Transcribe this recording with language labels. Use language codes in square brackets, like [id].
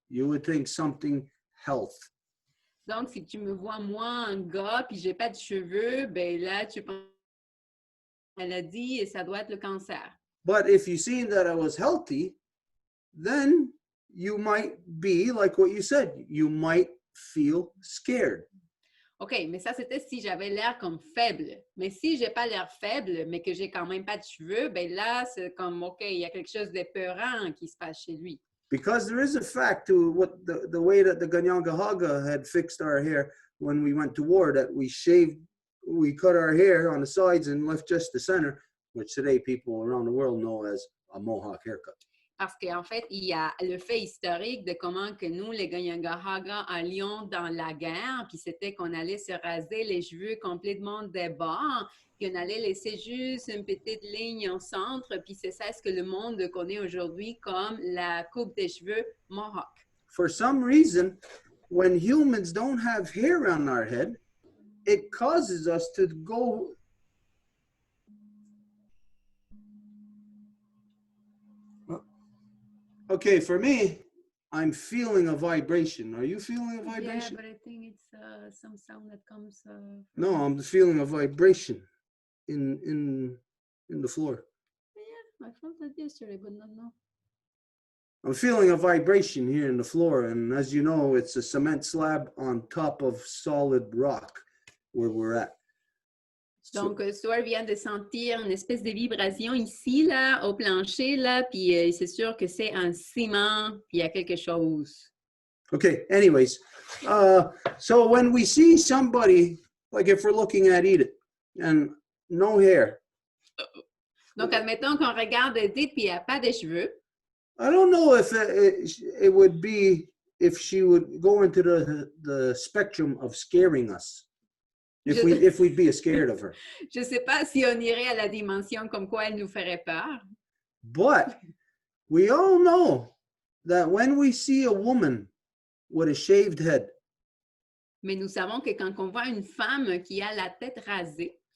[en] You would think something health. [fr] Donc, si tu me vois, moi, un gars, puis j'ai pas de cheveux, ben là, tu penses maladie et ça doit être le cancer. [en] But if you seen that I was healthy, then you might be like what you said. You might feel scared. [fr] OK, mais ça, c'était si j'avais l'air comme faible. Mais si j'ai pas l'air faible, mais que j'ai quand même pas de cheveux, ben là, c'est comme, OK, il y a quelque chose d'épeurant qui se passe chez lui. [en] Because there is a fact to what the way that the Ganyangahaga had fixed our hair when we went to war, that we cut our hair on the sides and left just the center, which today people around the world know as a mohawk haircut. [fr] Parce qu'en fait, il y a le fait historique de comment que nous, les Ganyangahaga, allions dans la guerre, puis c'était qu'on allait se raser les cheveux complètement des bords, puis on allait laisser juste une petite ligne au centre, puis c'est ça ce que le monde connaît aujourd'hui comme la coupe des cheveux mohawk. [en] For some reason, when humans don't have hair on our head, it causes us to go. Okay, for me, I'm feeling a vibration. Are you feeling a vibration? Yeah, but I think it's some sound that comes. No, I'm feeling a vibration in the floor. Yeah, I felt that yesterday, but not now. I'm feeling a vibration here in the floor, and as you know, it's a cement slab on top of solid rock where we're at. [fr] Donc, Stuart vient de sentir une espèce de vibration ici, là, au plancher, là, puis c'est sûr que c'est un ciment, puis il y a quelque chose. [en] Okay, anyways, so when we see somebody, like if we're looking at Edith, and no hair. [fr] Donc, admettons qu'on regarde Edith, puis il n'y a pas de cheveux. [en] I don't know if it would be, if she would go into the spectrum of scaring us. if we'd be scared of her. [fr] Je ne sais pas si on irait à la dimension comme quoi elle nous ferait peur, [en] But we all know that when we see a woman with a shaved head, [fr] mais nous savons que quand on voit une femme qui a la tête rasée,